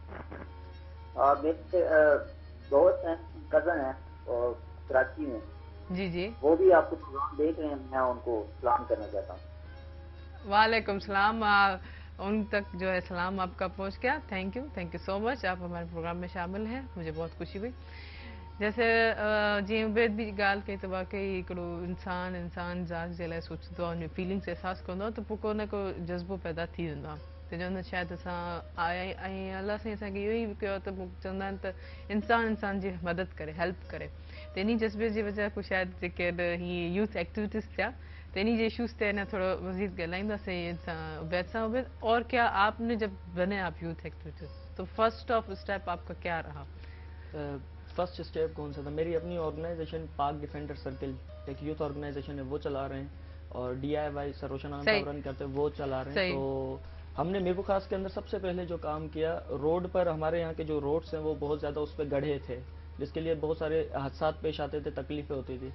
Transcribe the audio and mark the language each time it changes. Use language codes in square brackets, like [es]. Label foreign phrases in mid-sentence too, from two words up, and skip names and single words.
[ur] میرے دوست ہیں، کزن ہیں اور کراچی میں. جی, وہ بھی آپ کو پروگرام دیکھ رہے ہیں، میں ان کو سلام کرنا چاہتا ہوں. وعلیکم سلام. ان تک جو ہے سلام آپ کا پہنچ گیا. [en] Thank you so much. [ur] آپ ہمارے پروگرام میں شامل ہیں، مجھے بہت خوشی ہوئی. [sd] जैसे जी उबैद भी ॻाल्हि कई त वाकई हिकिड़ो इंसान ज़ात जे लाइ सोचंदो आहे, उन फीलिंग्स एहसास कंदो आहे त पोइ को न को जज़्बो पैदा थी वेंदो आहे। त चवंदा आहिनि शायदि असां आया ऐं अलाह साईं असांखे इहो ई कयो त पोइ चवंदा आहिनि त इंसान जी मदद करे, हेल्प करे। त इन जज़्बे जी वजह खां शायदि जेके हीअ [en] youth activities [sd] थिया तो इन्हीं जे इशूज़ थे ना थोड़ा मजीद ॻाल्हाईंदासीं उबैद सां। [ur] عبید، اور کیا آپ نے جب بنے آپ [en] youth activities [ur] تو [en] first of step [ur] آپ کا کیا رہا? [en] first step [ur] کون سا تھا? میری اپنی آرگنائزیشن پاک ڈیفنڈر سرکل ایک [en] youth organization [ur] ہے، وہ چلا رہے ہیں، اور DIY سروشنام صاحب رن کرتے ہیں، وہ چلا رہے ہیں. تو ہم نے میرپور خاص کے اندر سب سے پہلے جو کام کیا، روڈ پر ہمارے یہاں کے جو روڈز ہیں وہ بہت زیادہ اس پر گڑھے تھے، جس کے لیے بہت سارے حادثہ پیش آتے تھے، تکلیفیں ہوتی تھی.